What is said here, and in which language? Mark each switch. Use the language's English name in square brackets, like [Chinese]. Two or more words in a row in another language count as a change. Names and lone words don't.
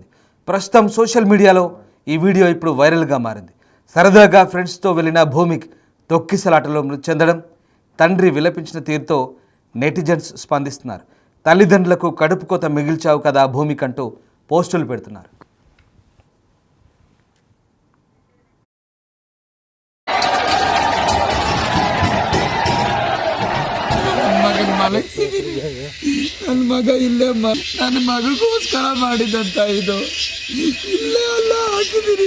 [Telugu] ప్రస్తుతం సోషల్ మీడియాలో ఈ వీడియో ఇప్పుడు వైరల్గా మారింది. సరదాగా ఫ్రెండ్స్తో వెళ్ళిన భూమిక్ తొక్కిసలాటలో మృతి చెందడం, తండ్రి విలపించిన తీరుతో నెటిజన్స్ స్పందిస్తున్నారు. తల్లిదండ్రులకు కడుపు కోత మిగిల్చావు కదా భూమిక్ అంటూ పోస్టులు పెడుతున్నారు. [Kannada] ನನ್ನ ಮಗ ಇಲ್ಲೇ ನನ್ನ ಮಗಳಿಗೋಸ್ಕರ ಮಾಡಿದಂತ ಇದು ಇಲ್ಲೇ ಅಲ್ಲ ಹಾಕಿದಿರಿ.